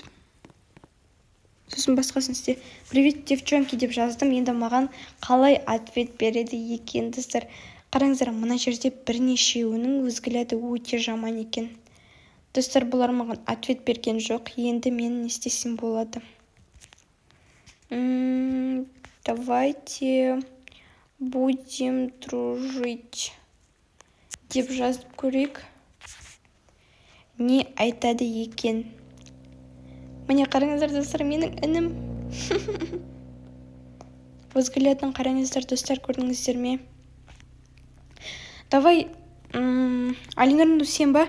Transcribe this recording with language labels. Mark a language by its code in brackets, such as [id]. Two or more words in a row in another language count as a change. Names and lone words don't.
[kk] Сосын басқасын істе. [ru] Привет, девчонки [kk] деп жаздым. Енді маған қалай ответ береді екен, достар. Қараңыздар, мына жерде бірнешеуінің взгляды өте жаман екен. Достар, бұлар маған ответ берген жоқ. Енді мен не істесем болады? [ru] Давайте будем дружить [kk] деп жазып көрейік. Не айтады екен? Міне қараңыздар, достар, менің інім. Взглядын қараңыздар, достар, көрдіңіздер ме? Давай, Алинұрын сен ба?